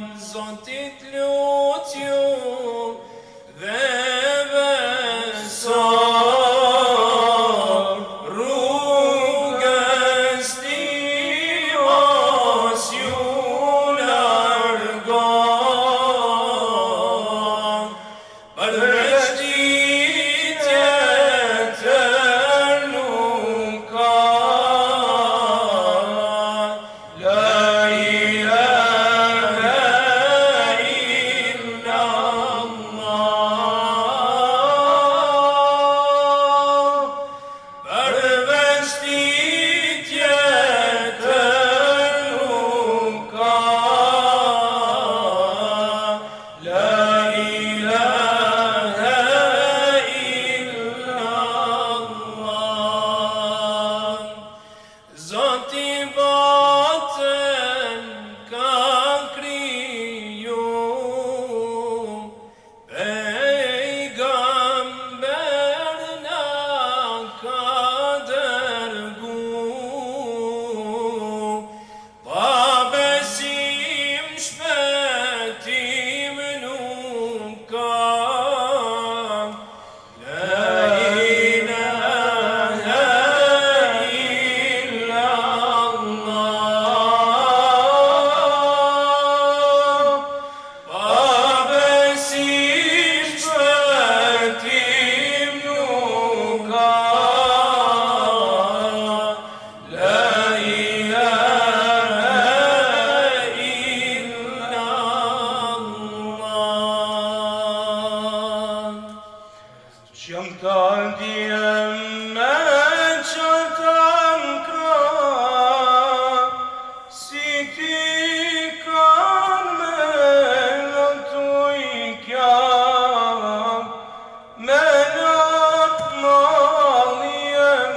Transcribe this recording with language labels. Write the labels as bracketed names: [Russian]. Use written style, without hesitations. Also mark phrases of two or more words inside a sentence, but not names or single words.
[Albanian] Zotit lutju dhe besor, rrugës ti mos ju largon, përveç ti tjetër nuk ka. [Arabic] لا إله إلا الله, [Albanian] përveç ti tjetër nuk ka. [Arabic] لا إله إلا الله. [Albanian] Zoti botën ka kriju, pejgamber na ka dërgu, pa besim shpëtim nuk ka. [Arabic] لا إله إلا الله, [Albanian] pa besim shpëtim nuk ka. [Arabic] لا إله إلا الله. [Albanian] Qëm ta djem me që ta nkra, si ti kanë me lëtu i kja, me lët mali e